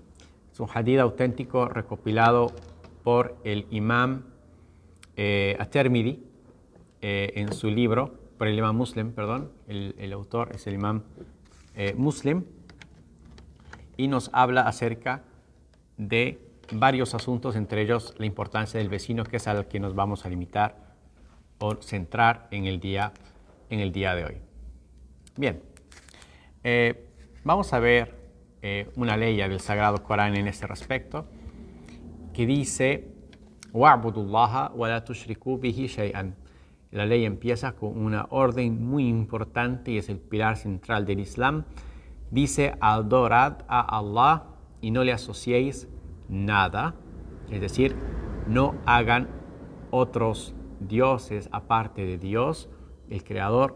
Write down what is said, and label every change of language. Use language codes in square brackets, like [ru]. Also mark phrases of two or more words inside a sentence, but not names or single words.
[es] Es un hadith auténtico recopilado por el imam At-Tirmidhi en su libro, por el imam Muslim, perdón, el autor es el imam Muslim, y nos habla acerca de varios asuntos, entre ellos la importancia del vecino, que es al que nos vamos a limitar o centrar en el día de hoy. Bien, vamos a ver una ley del Sagrado Corán en este respecto, que dice: [ar] واعبدوا الله ولا تشركوا به شيئا. [es] La ley empieza con una orden muy importante y es el pilar central del Islam. Dice: adorad a Allah y no le asociéis nada, es decir, no hagan otros dioses aparte de Dios, el Creador.